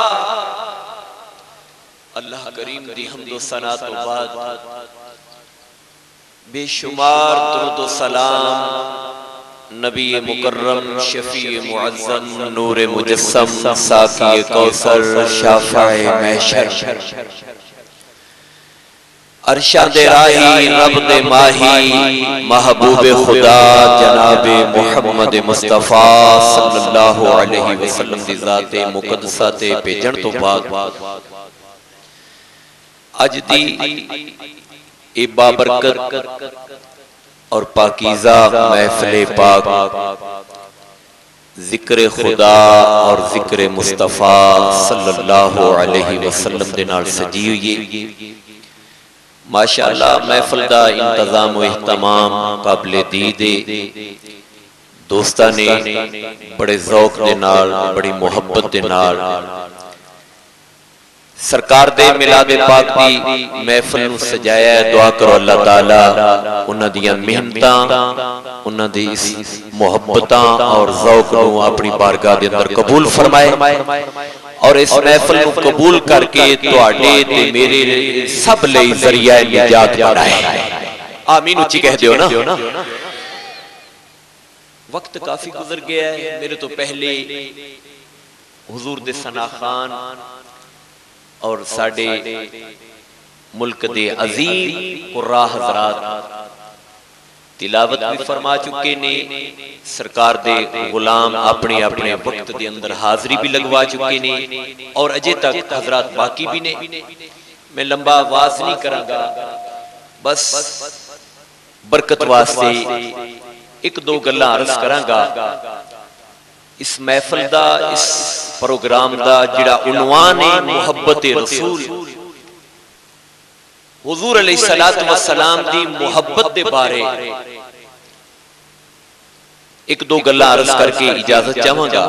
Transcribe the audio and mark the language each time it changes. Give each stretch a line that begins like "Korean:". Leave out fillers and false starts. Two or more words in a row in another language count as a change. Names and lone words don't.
Punjabi: اللہ کریم دی حمدو ثنا تو بعد بے شمار درود و سلام نبی مکرم شفیع معظم نور مجسم ساقی کوثر شافع محشر ارشد راہی رب دے ماہی محبوب خدا جناب محمد مصطفیٰ
Arabic: صلى الله عليه وسلم
Punjabi: دی ذات مقدسہ تے بھیجن تو بعد اج دی ایہ بابرکت اور پاکیزہ محفل پاک ذکر خدا اور ذکر مصطفیٰ
Arabic: صلى الله عليه وسلم
Punjabi: دے نال سجی ہوئی ہے. ماشاءاللہ محفل دا انتظام و اہتمام قابل دید دوستاں نے بڑے ذوق دے نال بڑی محبت دے نال سرکار دے میلاد پاک دی محفل نوں سجایا ہے. دعا کرو اللہ تعالیٰ انہاں دیاں محنتاں، انہاں دی اس محبتاں اور ذوق نوں اپنی بارگاہ دے اندر قبول فرمائے اور اس محفل نوں قبول کر کے تہاڈے تے میرے سب لئی ذریعہ نجات بنائے. آمین اچی کہہ دیو نا۔ وقت کافی گزر گیا ہے. میرے تو پہلے حضور دے ثنا خوان اور ساڈے ملک دے عظیم قرا حضرات تلاوت بھی فرما چکے نیں. سرکار دے غلام اپنے اپنے وقت دے اندر حاضری بھی لگوا چکے نیں اور اجے تک حضرات باقی بھی نیں. میں لمبا آواز نہیں کراں گا، بس برکت واسطے ایک دو گلاں عرض کراں گا. اس محفل دا، اس پروگرام دا جیہڑا عنوان ہے محبت رسول، حضور
Arabic: عليه الصلاة والسلام
Punjabi: دی محبت دے بارے ایک دو گلاں عرض کر کے اجازت چاہاں گا.